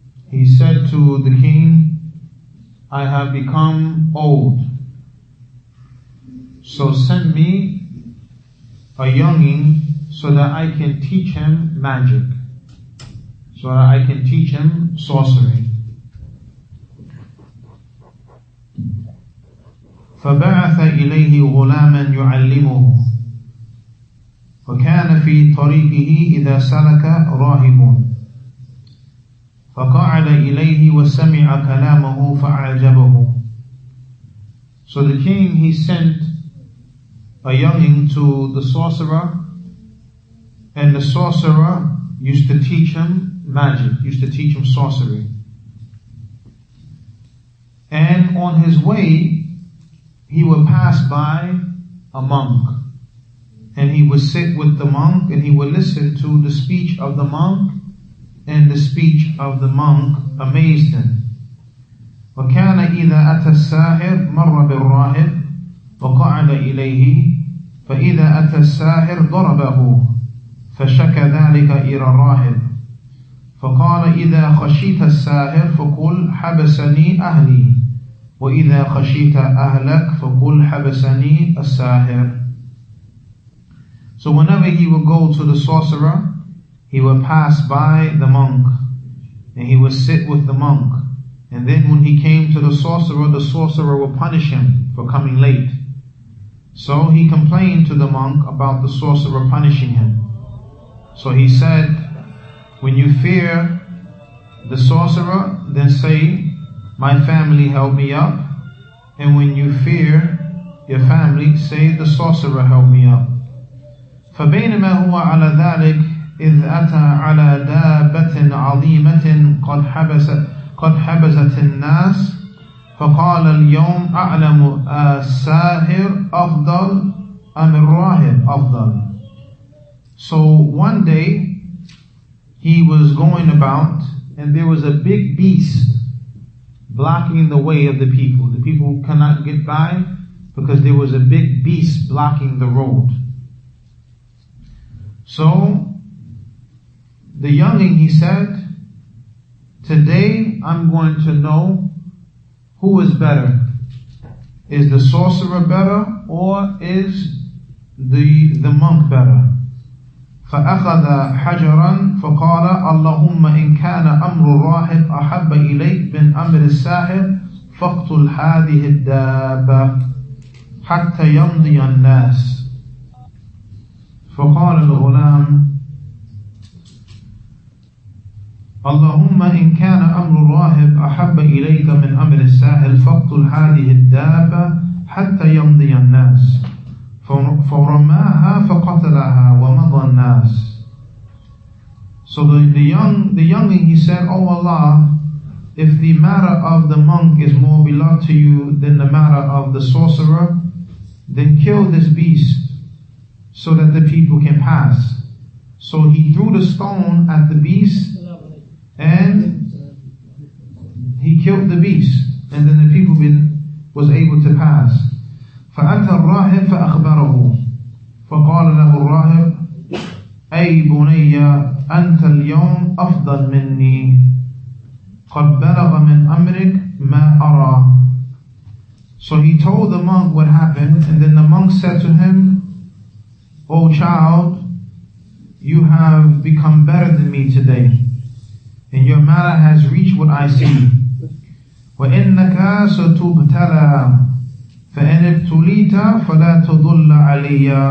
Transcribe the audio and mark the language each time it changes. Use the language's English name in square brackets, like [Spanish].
[English] he said to the king, I have become old, so send me a youngin so that I can teach him magic, so that I can teach him sorcery. [Arabic] فبعث إليه غلاما يعلمه، وكان في طريقه إذا سلك راهب، فقعد إليه وسمع كلامه فأعجبه. [English] So the king, he sent a youngin to the sorcerer, and the sorcerer used to teach him magic, used to teach him sorcery. And on his way, he would pass by a monk, and he would sit with the monk, and he would listen to the speech of the monk, and the speech of the monk amazed him. [Arabic] وكان إذا أتى الساحر مر بالراهب وقعد إليه، فإذا أتى الساحر ضربه، فشكى ذلك إلى الراهب، فقال: إذا خشيت الساحر فقل حبسني أهلي، وإذا خشيت أهلك فقل حبسني الساحر. [English] So whenever he would go to the sorcerer, he would pass by the monk, and he would sit with the monk. And then when he came to the sorcerer would punish him for coming late. So he complained to the monk about the sorcerer punishing him. So he said, when you fear the sorcerer, then say, my family help me up. And when you fear your family, say, the sorcerer help me up. [Arabic] فبينما هو على ذلك إذ أتى على دابة عظيمة قد حبست الناس، فقال: اليوم أعلم الساحر أفضل أم الراهب أفضل. [English] So one day he was going about, and there was a big beast blocking the way of the people. The people cannot get by because there was a big beast blocking the road. So the youngin, he said, today I'm going to know who is better. Is the sorcerer better, or is the monk better? [Arabic] فأخذ حجرا فقال: اللهم إن كان أمر الراهب أحب إليك من أمر الساحر فاقتل هذه الدابة حتى يمضي الناس. فقال الغلام: اللهم إن كان أمر الراهب أحب إليك من أمر الساحر فاقتل هذه الدابة حتى يمضي الناس. فرماها فقتلها ومضى الناس. [English] So the youngling, he said, Oh Allah, if the matter of the monk is more beloved to you than the matter of the sorcerer, then kill this beast so that the people can pass. So he threw the stone at the beast and he killed the beast, and then the people was able to pass. [Arabic] فأتى الراهب فأخبره فقال له الراهب أي بني أنت اليوم أفضل مني قد بلغ من أمرك ما أرى. [English] So he told the monk what happened, and then the monk said to him, O child, you have become better than me today, and your matter has reached what I see. [Arabic] وَإِنَّكَ سَتُبْتَلَى فَإِنِ ابْتُلِيتَ فَلَا تَضُلَّ عَلَيَّ.